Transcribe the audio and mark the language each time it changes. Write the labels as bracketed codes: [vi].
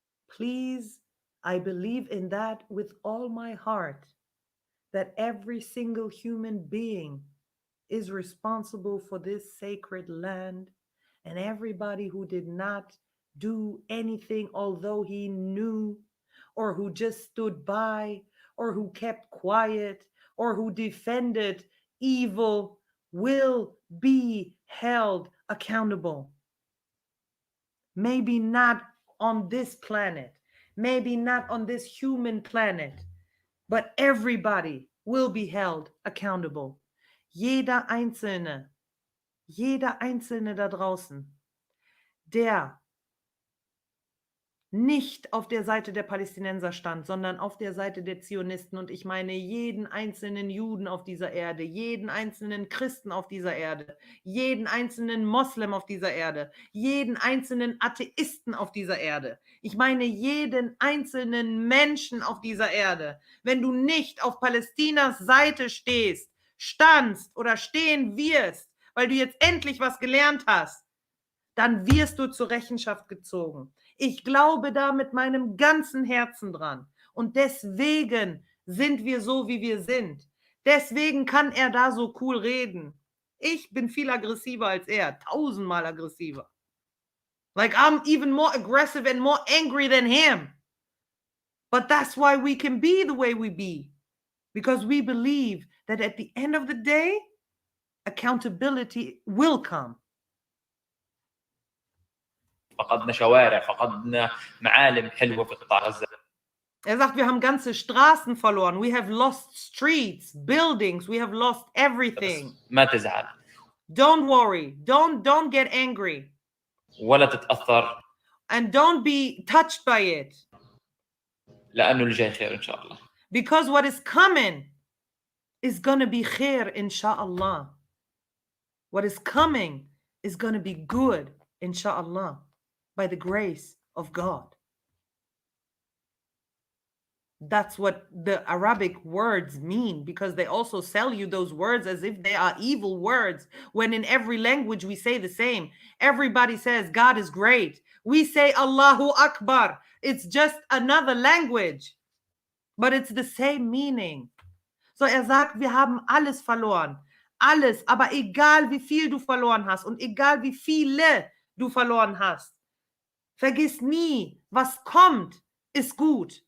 [en] Please, I believe in that with all my heart, that every single human being is responsible for this sacred land, and everybody who did not do anything, although he knew, or who just stood by, or who kept quiet, or who defended evil, will be held accountable. Maybe not on this planet, maybe not on this human planet, but everybody will be held accountable. [de] Jeder Einzelne da draußen, der nicht auf der Seite der Palästinenser stand, sondern auf der Seite der Zionisten. Und ich meine jeden einzelnen Juden auf dieser Erde, jeden einzelnen Christen auf dieser Erde, jeden einzelnen Moslem auf dieser Erde, jeden einzelnen Atheisten auf dieser Erde. Ich meine jeden einzelnen Menschen auf dieser Erde. Wenn du nicht auf Palästinas Seite standst oder stehen wirst, weil du jetzt endlich was gelernt hast, dann wirst du zur Rechenschaft gezogen. Ich glaube da mit meinem ganzen Herzen dran. Und deswegen sind wir so, wie wir sind. Deswegen kann er da so cool reden. Ich bin viel aggressiver als er, 1000-mal aggressiver. [en] Like I'm even more aggressive and more angry than him. But that's why we can be the way we be. Because we believe that at the end of the day, accountability will come. [ar] فقدنا شوارع، فقدنا معالم حلوة في قطاع غزة. [de] sagt, wir haben ganze Straßen verloren. [en] We have lost streets, buildings. We have lost everything. [ar] بس ما تزعل [en] Don't worry. Don't get angry. [ar] ولا تتأثر [en] And don't be touched by it. [ar] لأنه اللي جاي خير إن شاء الله. [en] Because what is coming is going to be khair, inshallah. What is coming is going to be good, inshallah, by the grace of God. That's what the Arabic words mean, because they also sell you those words as if they are evil words, when in every language we say the same. Everybody says God is great. We say Allahu Akbar. It's just another language, but it's the same meaning. [de] So sagt, wir haben alles verloren. Alles, aber egal wie viel du verloren hast und egal wie viele du verloren hast, vergiss nie, was kommt, ist gut.